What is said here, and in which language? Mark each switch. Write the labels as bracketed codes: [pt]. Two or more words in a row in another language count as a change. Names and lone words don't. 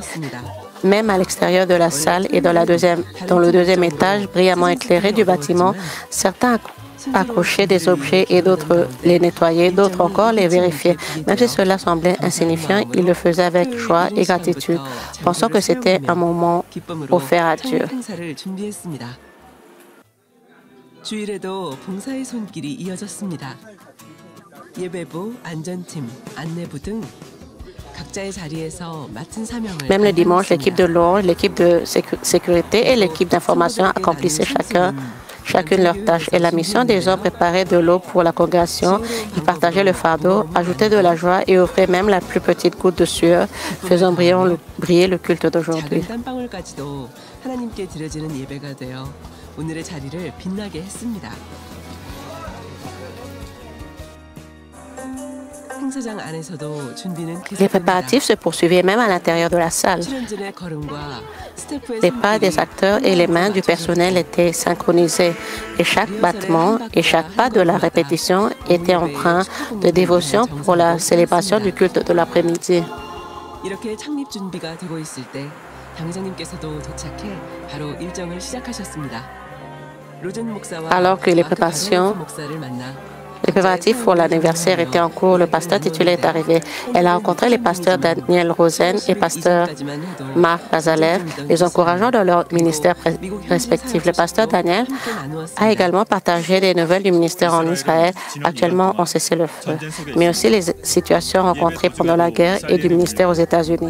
[fr] Même à l'extérieur de la salle et dans le deuxième étage, brillamment éclairé du bâtiment, certains accrochaient des objets et d'autres les nettoyaient, d'autres encore les vérifiaient. Même si cela semblait insignifiant, ils le faisaient avec joie et gratitude, pensant que c'était un moment offert à Dieu. [ko] 주일에도 봉사의 손길이 이어졌습니다. 예배부, 안전팀, 안내부 등 각자의 자리에서 맡은 사명을 [fr] Même le dimanche, l'équipe de louange, l'équipe de sécurité et l'équipe d'information accomplissaient chacune leur tâche. Et la mission des hommes préparait de l'eau pour la congrégation, ils partageaient le fardeau, ajoutaient de la joie et offraient même la plus petite goutte de sueur, faisant briller le culte d'aujourd'hui. [ko] 작은 땀방울까지도 하나님께 드려지는 예배가 되어 오늘의 자리를 빛나게 했습니다. 행사장 안에서도 준비는 [fr] Les préparatifs se poursuivaient même à l'intérieur de la salle. [ko] 출연진의 걸음과 스태프의 [fr] Les pas des acteurs et les mains du personnel étaient synchronisés et chaque battement et chaque pas de la répétition était empreint de dévotion pour la célébration du culte de l'après-midi. [ko] 이렇게 창립 준비가 되고 있을 때 당회장님께서도 도착해 바로 일정을 시작하셨습니다. 로젠 목사와 [fr] Alors que les préparatifs pour l'anniversaire étaient en cours, le pasteur titulaire est arrivé. Elle a rencontré les pasteurs Daniel Rosen et pasteur Marc Bazalev, les encourageant dans leur ministère respectif. Le pasteur Daniel a également partagé des nouvelles du ministère en Israël, actuellement en cessez-le-feu, mais aussi les situations rencontrées pendant la guerre et du ministère aux États-Unis.